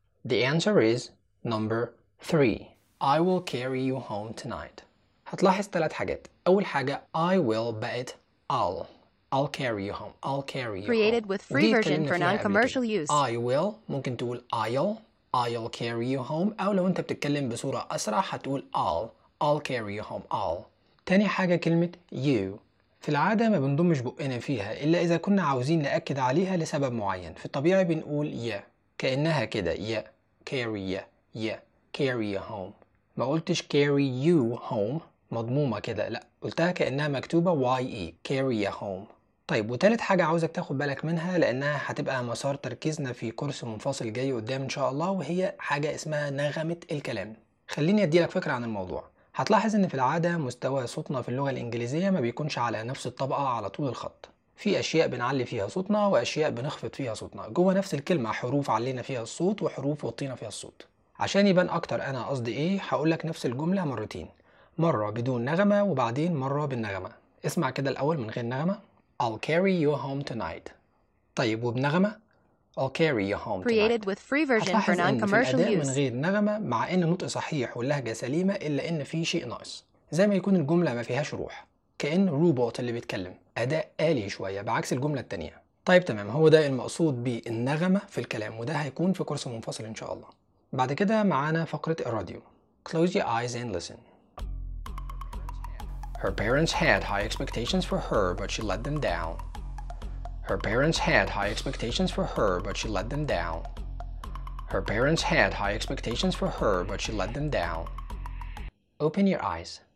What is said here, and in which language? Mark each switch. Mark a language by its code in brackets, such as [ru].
[en] The answer is number 3. I will carry you home tonight. [ar] هتلاحظ ثلاث حاجات. أول حاجة [en] I will [ar] بقت [en] I'll carry you home. I'll carry you created home. With free version for non-commercial use. I will [ar] ممكن تقول [en] I'll carry you home. [ar] أو لو أنت بتتكلم بصورة أسرع هتقول [en] I'll carry you home. I'll. [ar] تاني حاجة كلمة you. في العادة ما بنضمش بقنا فيها إلا إذا كنا عاوزين نأكد عليها لسبب معين. في الطبيعة بنقول كأنها كده [en] carry carry you home. [ar] ما قلتش [en] carry you home [ar] مضمومة كده، لا قلتها كأنها مكتوبة YE carry you home. طيب وتالت حاجة عاوزك تاخد بالك منها لأنها هتبقى مسار تركيزنا في كورس منفصل جاي قدام إن شاء الله، وهي حاجة اسمها نغمة الكلام. خليني أديلك فكرة عن الموضوع. هتلاحظ إن في العادة مستوى صوتنا في اللغة الإنجليزية ما بيكونش على نفس الطبقة على طول الخط. في أشياء بنعلي فيها صوتنا وأشياء بنخفض فيها صوتنا. جوه نفس الكلمة حروف علينا فيها الصوت وحروف وطينا فيها الصوت. عشان يبان أكتر أنا قصدي إيه هقولك نفس الجملة مرتين، مرة بدون نغمة وبعدين مرة بالنغمة. اسمع كده الأول من غير نغمة. [en] I'll carry you home tonight. [ar] طيب وبنغمة [en] I'll carry you home tonight. Created with free version for non-commercial use. [ar] من غير نغمة مع إن النطق صحيح واللهجة سليمة إلا إن في شيء ناقص، زي ما يكون الجملة ما فيهاش روح، كأن روبوت اللي بيتكلم أداء آلي شوية بعكس الجملة التانية. طيب تمام، هو ده المقصود بالنغمة في الكلام، وده هيكون في كورس منفصل إن شاء الله. بعد كده معانا فقرة الراديو. [en] Close your eyes and listen. Her parents had high expectations for her, but she let them down. Her parents had high expectations for her, but she let them down. Her parents had high expectations for her, but she let them down. Open your eyes.